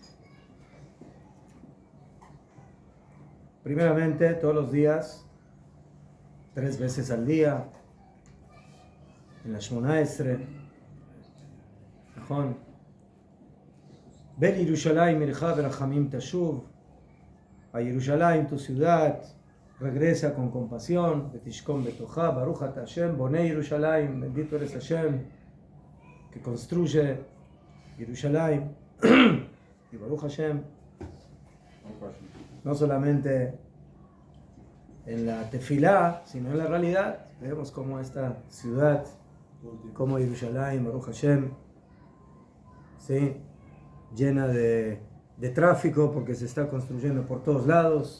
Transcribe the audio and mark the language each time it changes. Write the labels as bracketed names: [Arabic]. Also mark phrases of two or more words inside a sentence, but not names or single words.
[Spanish] Primeramente, todos los días, 3 veces al día, en la Shmona Esrei, [Hebrew] ולירושלים עירך ברחמים תשוב, [Spanish] a Jerusalén, tu ciudad, regresa con compasión, [Hebrew] ותשכון בתוכה, ברוך אתה השם, בונה ירושלים, [Spanish] bendito eres Hashem, que construye Jerusalén. [Hebrew] Y ברוך השם, [Spanish] no solamente en la tefilá, sino en la realidad, vemos cómo esta ciudad, como Jerusalén, [Hebrew] ברוך השם, [Spanish] ¿sí?, llena de tráfico porque se está construyendo por todos lados.